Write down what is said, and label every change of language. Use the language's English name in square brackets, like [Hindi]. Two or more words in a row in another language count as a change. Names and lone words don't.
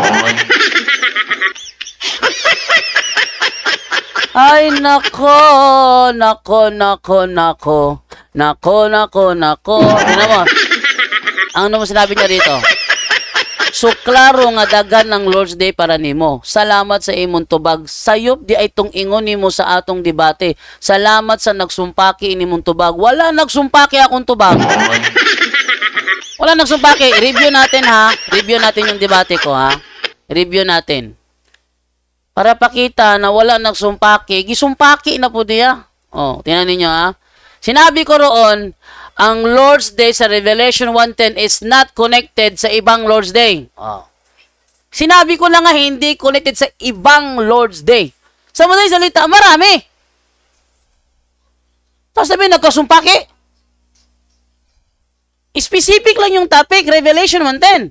[Filipino] Ay, nako, nako, nako, nako. Nako, nako, nako. Tingnan mo. Ano mo sinabi niya dito? [Cebuano] So, klaro nga dagan ng Lord's Day para nimo. Salamat sa imong tubag. Sayop di ay itong ingon nimo sa atong debate. Salamat sa nagsumpaki inimong tubag. Wala nagsumpaki akong tubag. Wala nagsumpaki. [Filipino] Review natin ha. Review natin yung debate ko ha. Review natin. [Cebuano] Para pakita na wala nagsumpaki. [Filipino] Gisumpaki na po diya. O, tingnan ninyo ha. Sinabi ko roon, ang Lord's Day sa Revelation 1:10 [English] is not connected [Filipino] sa ibang Lord's Day. Oh. Sinabi ko lang nga hindi connected sa ibang Lord's Day. Sa madaling salita, marami. Tapos sabi, nagkasumpaki. Specific lang yung topic, Revelation 1:10.